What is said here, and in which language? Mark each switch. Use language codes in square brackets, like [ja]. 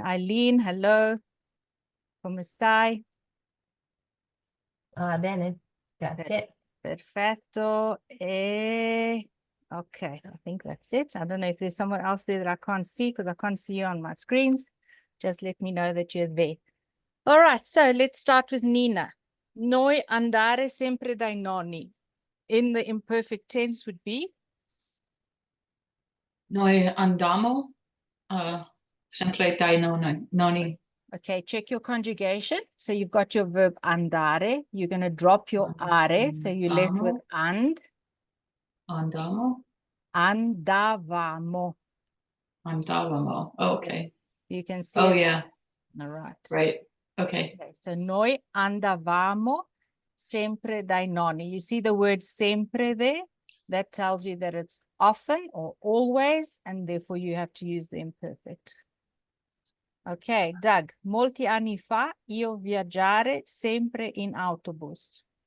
[it] Eileen, hello. Come stai? Bene, grazie. Perfetto. [en] Okay, I think that's it. I don't know if there's someone else there that I can't see because I can't see you on my screens. Just let me know that you're there. All right, so let's start with Nina. [it] Noi andare sempre dai nonni. [en] In the imperfect tense would be? [it] Noi andiamo sempre dai nonni. [en] Okay, check your conjugation. So you've got your verb andare. You're going to drop your are. So you're left with and. [it] Andamo. Andavamo. Andavamo. Okay. [en] You can see Oh, it. yeah. All right. Right. Okay. Okay, so [it] noi andavamo sempre dai nonni. [en] You see the word sempre there? That tells you that it's often or always, and therefore you have to use the imperfect. Okay, [it] Doug, molti anni fa io viaggiare sempre in autobus.